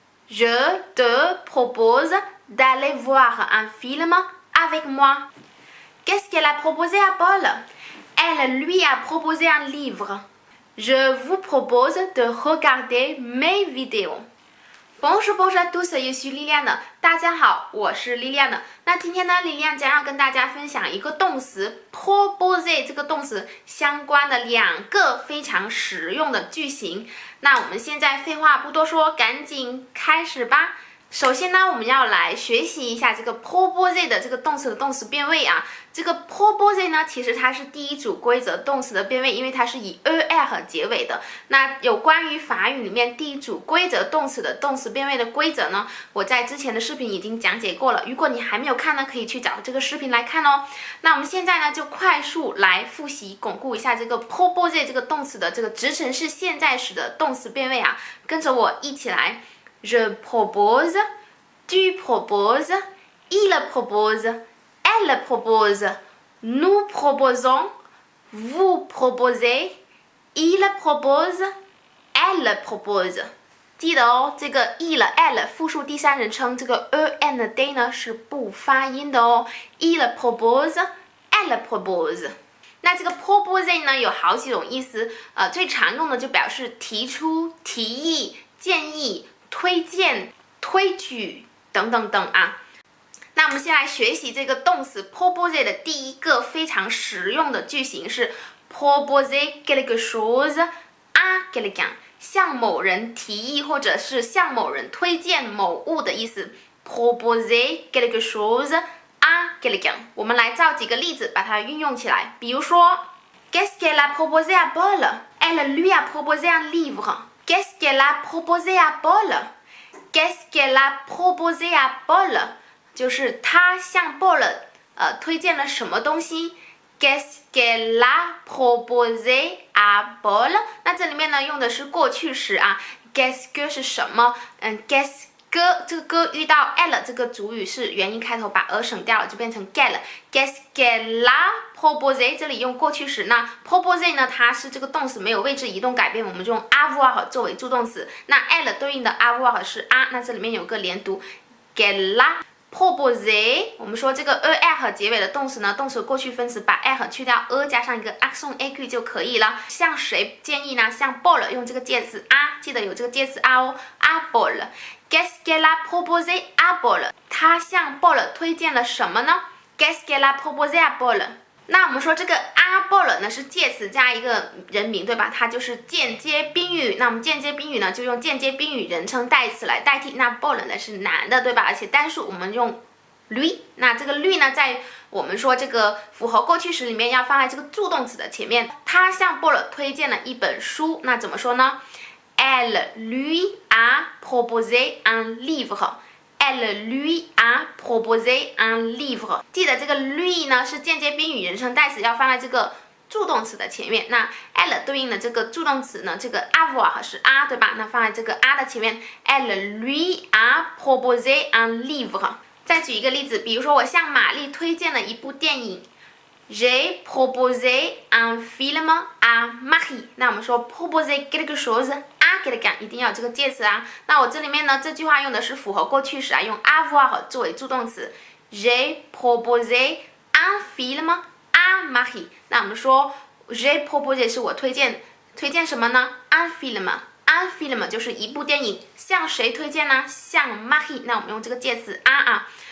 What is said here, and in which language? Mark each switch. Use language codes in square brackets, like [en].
[fr] Je te propose d'aller voir un film avec moi. Qu'est-ce qu'elle a proposé à Paul? Elle lui a proposé un livre. Je vous propose de regarder mes vidéos. Bonjour, bonjour à tous, je suis Liliane。 [zh] 大家好，我是 Liliane。那今天呢，Liliane将要跟大家分享一个动词 proposer 这个动词相关的2个非常实用的句型。那我们现在废话不多说，赶紧开始吧。首先呢，我们要来学习一下这个 proposer 的这个动词的动词变位啊。这个 proposer 呢，其实它是第一组规则动词的变位，因为它是以 er 结尾的。那有关于法语里面第一组规则动词的动词变位的规则呢，我在之前的视频已经讲解过了。如果你还没有看呢，可以去找这个视频来看哦。那我们现在呢，就快速来复习巩固一下这个 proposer 这个动词的这个直陈式现在时的动词变位啊。跟着我一起来。 [fr] Je propose, tu proposes, il propose, elle propose, nous proposons, vous proposez, il propose, elle propose. [zh] 记得哦，这个 il、elle 复数第三人称，这个 en d 呢是不发音的哦。 [fr] il propose, elle propose. [zh] 那这个 proposer 呢有好几种意思，最常用的就表示提出、提议、建议、推荐、推举等等等啊。那我们先来学习这个动词 proposer 的第一个非常实用的句型是 [fr] proposer quelque chose à quelqu'un， [zh] 向某人提议或者是向某人推荐某物的意思。 [fr] proposer quelque chose à quelqu'un， [zh] 我们来造几个例子，把它运用起来。比如说 [fr] Qu'est-ce qu'elle a proposé à Paul? Elle lui a proposé un livre.Qu'est-ce qu'elle a proposé à Paul? Qu'est-ce qu'elle a proposé à Paul? [zh] 就是他向 Paul 推荐了什么东西 [fr] Qu'est-ce qu'elle a proposé à Paul? [zh] 那这里面呢用的是过去时啊 Qu'est-ce que 是什么Qu'est-ce que 这个 que 遇到 elle 这个主语是元音开头，把省掉了就变成 qu'elle [fr] Qu'est-ce qu'elle a proposé [zh] 这里用过去时，那 proposer 呢它是这个动词没有位置移动改变，我们就用 avoir 作为助动词，那 elle 对应的 avoir 是 a， 那这里面有个连读 qu'elle a proposé， 我们说这个 er 结尾的动词呢，动词过去分词把 er 去掉加上一个 accent aigu 就可以了。向谁建议呢？向 Paul 用这个介词 a， 记得有这个介词 a 哦 à Paul。 [fr] Qu'est-ce qu'elle a proposé à Paul？ [zh] 他向 Paul 推荐了什么呢 [fr] ？Qu'est-ce qu'elle a proposé à Paul？ [zh] 那我们说这个 à Paul 呢是介词加一个人名，对吧？它就是间接宾语。那我们间接宾语呢就用间接宾语人称代词来代替。那 Paul 呢是男的，对吧？而且单数我们用 lui。那这个 lui 呢，在我们说这个符合过去时里面要放在这个助动词的前面。他向 Paul 推荐了一本书，那怎么说呢？ [fr] Elle lui a proposé un livre.Elle lui a proposé un livre。 [zh] 记得这个 lui 呢是间接宾语人称代词，要放在这个助动词的前面。那 elle 对应的这个助动词呢，这个 avoir 是 a， 对吧？那放在这个 a 的前面。 [fr] Elle lui a proposé un livre。 [zh] 再举一个例子，比如说我向玛丽推荐了一部电影。 [fr] J'ai proposé un film à Marie。 [zh] 那我们说 [fr] proposer quelque chose à quelqu'un [zh] 一定要有这个介词啊。那我这里面呢，这句话用的是符合过去时啊，用 avoir 作为助动词。 [fr] J'ai proposé un film à Marie。 [zh] 那我们说 [fr] J'ai proposé [zh] 是我推荐什么呢 ？un film。un film 就是一部电影，向谁推荐呢？向 Marie。那我们用这个介词 à 啊。